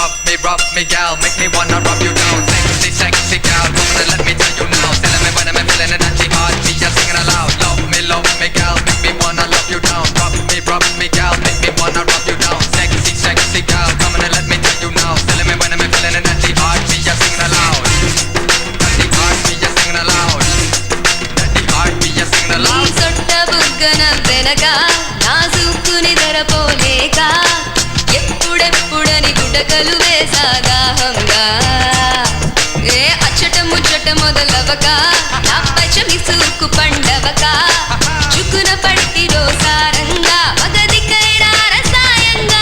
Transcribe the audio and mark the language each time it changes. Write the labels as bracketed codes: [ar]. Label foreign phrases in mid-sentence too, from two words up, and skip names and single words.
[en] me, gal. Make me wanna rub you down. Sexy, sexy gal. Come on, let me tell you now. Telling me when I'm feeling it, and she hard, me just singing aloud. Love me, gal. Make me wanna love you down. Rub me, gal. Make me wanna rub you down. Sexy, sexy gal. Come on, let me tell you now. Telling me when I'm feeling it, and she hard, me just singing aloud. Daddy hard, me just singing aloud. Daddy hard, me just singing aloud. [te] సొట్ట బుగ్గన వెనక నా చూపుని ధరపోలేక ఎప్పుడెప్పుడని గుటకలు వేసాగాహంగా ఏ అచ్చట ముచ్చట మొదలవక నా పచ్చమి సూకు పండవక చుకున పట్టి రోసారంగా మగదికైనా రసాయంగా